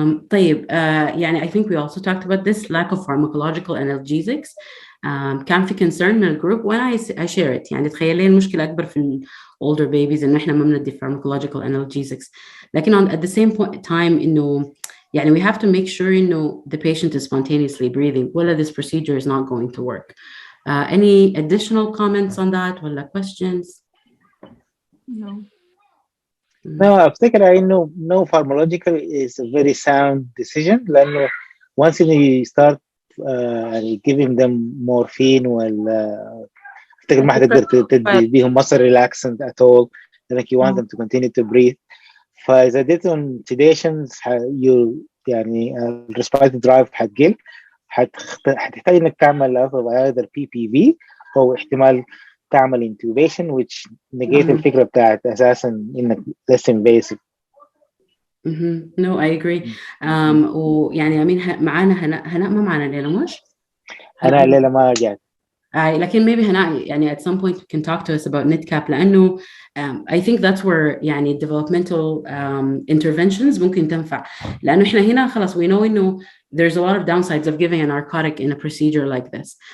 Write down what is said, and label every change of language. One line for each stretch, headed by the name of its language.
Arabic: طيب يعني
English: I think we also talked about this lack of pharmacological analgesics.
Arabic: كان في concern من الجروب وانا I share it. يعني تخيلي المشكلة أكبر في ال
English: older babies
Arabic: إنه إحنا ما بندي
English: pharmacological analgesics، لكن at the same time إنه يعني we have to make sure إنه the patient is spontaneously breathing ولا this procedure is not going to work. Any additional comments on that
Arabic: ولا
English: questions? No,
Arabic: أفتكر إنه
English: no pharmacological is a very sound decision،
Arabic: لأنه
English: once you start giving them morphine
Arabic: أفتكر ما حتقدر تدي بيهم
English: muscle relaxant at all،
Arabic: لأنك
English: you want them to continue to breathe.
Arabic: فإذا اديتهم sedations يعني
English: respiratory drive
Arabic: حتقل، حتحتاج إنك تعمل either PPV أو احتمال تعمل intubation
English: which negate
Arabic: الفكرة بتاعت أساسا إنك
English: less invasive. No, I agree.
Arabic: ويعني أمين معانا هناء ما معانا ليلى مش؟ أنا ليلى ما رجعت. لكن
English: maybe هناء يعني at some point you can talk to us about NITCAP لأنه I think that's where يعني developmental interventions
Arabic: ممكن تنفع، لأنه إحنا هنا خلاص
English: we know إنه there's a lot of downsides of giving a narcotic in a procedure like this.